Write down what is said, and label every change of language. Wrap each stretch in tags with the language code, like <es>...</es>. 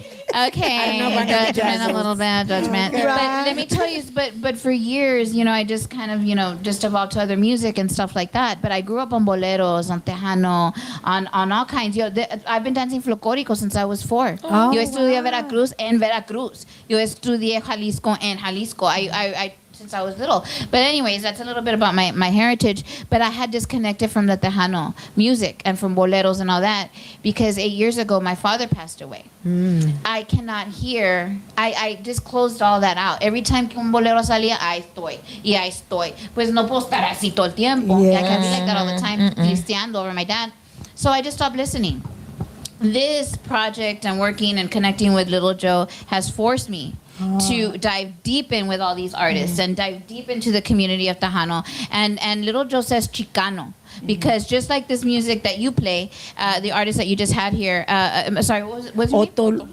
<en>Okay, know about the judgment, a little bit of judgment. But let me tell you, but for years, I just kind of, just evolved to other music and stuff like that. But I grew up on boleros, on tejano, on all kinds. I've been dancing folclórico since I was 4. Oh,</en> <es>Yo estudié Veracruz en Veracruz. Yo estudié Jalisco en Jalisco.</es> <en>I since I was little. But anyways, that's a little bit about my heritage. But I had disconnected from the Tejano music and from boleros and all that because 8 years ago, my father passed away. I cannot hear. I just closed all that out. Every time</en> <es>que un bolero salía, ahí estoy. Y ahí estoy. Pues no puedo estar así todo el tiempo.</es> <en>I can't be like that all the time, listeando over my dad. So I just stopped listening. This project and working and connecting with Little Joe has forced me to dive deep in with all these artists and dive deep into the community of Tejano. And Little Joe says Chicano. Because just like this music that you play, the artist that you just had here, sorry, what was your name?</en>